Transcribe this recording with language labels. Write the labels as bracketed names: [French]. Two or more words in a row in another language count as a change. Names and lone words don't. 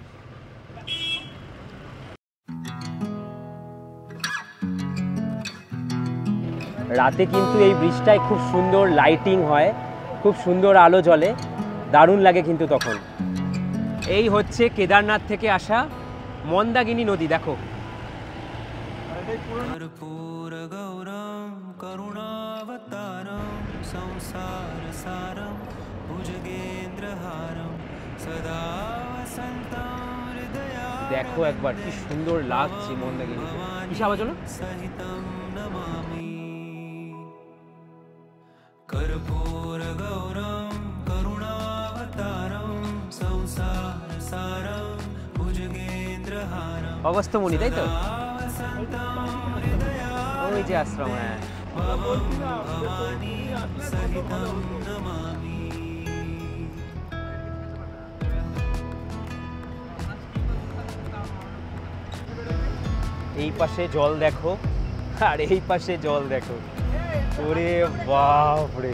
[Bangla] রাতে কিন্তু এই ব্রিজটায় খুব সুন্দর লাইটিং হয়, খুব সুন্দর আলো জ্বলে, দারুণ লাগে কিন্তু তখন। এই হচ্ছে কেদারনাথ থেকে আসা মন্দাকিনী নদী, দেখো। [Sanskrit] कर्पूर गौरम करुणावतारम संसार सारम भुजगेंद्रहारम सदा वसंतम हृदया [Bangla] দেখো একবার কি সুন্দর লাগছে মন্দাকিনী। কিসে আওয়াজ হলো? [Sanskrit] सहितं नमामि कर्पूर गौरम करुणावतारम संसार सारम भुजगेंद्रहारम [Bangla] অগস্ত্যমুনি, তাই তো? ওই যে আশ্রম। হ্যাঁ, এই পাশে জল দেখো আর এই পাশে জল দেখো, ওরে বাপরে।